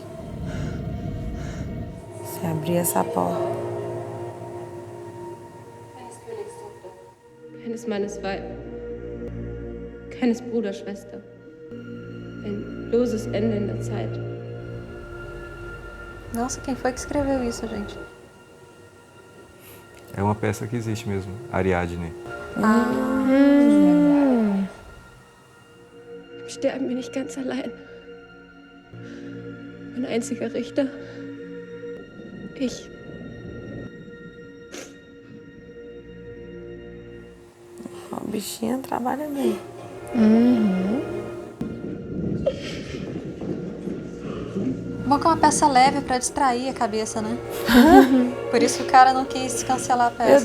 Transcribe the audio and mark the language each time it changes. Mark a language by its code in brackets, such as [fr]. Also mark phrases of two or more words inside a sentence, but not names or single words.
[pt] Se abrir essa porta. [de] Keines Mannes Weib. Keines Bruder, Schwester. Ein loses Ende in der Zeit. [pt] Nossa, quem foi que escreveu isso, gente? É uma peça que existe mesmo, Ariadne. [de] Im Sterben bin ich ganz allein. Mein einziger Richter. Ich. [pt] A bichinha trabalha bem. Bom que é uma peça leve pra distrair a cabeça, né? Por isso que o cara não quis cancelar a peça.